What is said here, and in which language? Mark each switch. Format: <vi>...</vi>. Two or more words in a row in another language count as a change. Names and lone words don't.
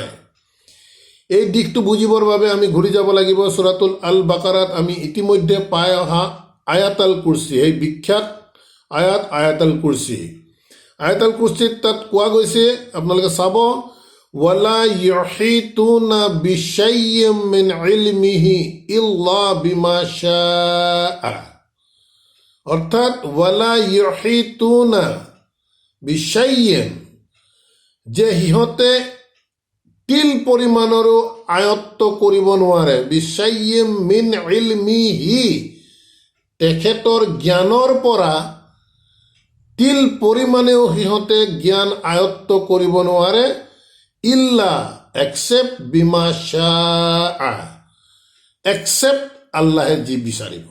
<as>এই দিশটো বুজিবৰ বাবে আমি ঘূৰি যাব লাগিব সূৰাতুল আল বাকাৰাত আমি ইতিমধ্যে পাই অহা আয়াতুল কুৰচি, এই বিখ্যাত আয়াতুল কুৰচি। আয়াতুল কুৰচিত তাত কোৱা গৈছে, আপোনালোকে চাব,</as> <ar>ولا يحيطون بشيء من علمه إلا بما شاء,</ar> <as>অৰ্থাৎ</as> <ar>ولا يحيطون بشيء,</ar> <as>যে সিহঁতে তিল পৰিমাণৰো আয়ত্ত কৰিব নোৱাৰে,</as> <ar>بشيء من علمه,</ar> <as>তেখেতৰ জ্ঞানৰ পৰা তিল পৰিমাণেও সিহঁতে জ্ঞান আয়ত্ত কৰিব নোৱাৰে, ইল্লা এক্সেপ্ট</as> <ar>بما شاء,</ar> <as>এক্সেপ্ট আল্লাহে যি বিচাৰিব।</as>